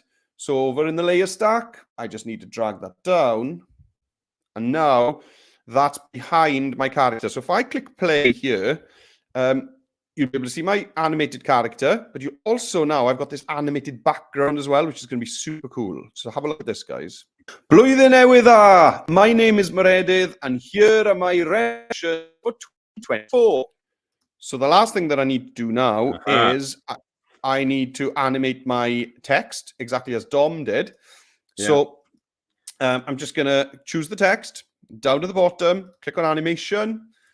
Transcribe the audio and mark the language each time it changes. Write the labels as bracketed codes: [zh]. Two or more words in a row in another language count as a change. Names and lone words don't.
[en] So over in the layer stack, I just need to drag that down. And now that's behind my character. So if I click play here, you'll be able to see my animated character, but you also now, I've got this animated background as well, which is going to be super cool. So have a look at this, guys. [cy] Blwyddyn newydd dda. [en] My name is Meredith, and here are my resolutions for 2024. So the last thing that I need to do now is I need to animate my text exactly as Dom did. Yeah. So I'm just going to choose the text, down to the bottom, click on animation.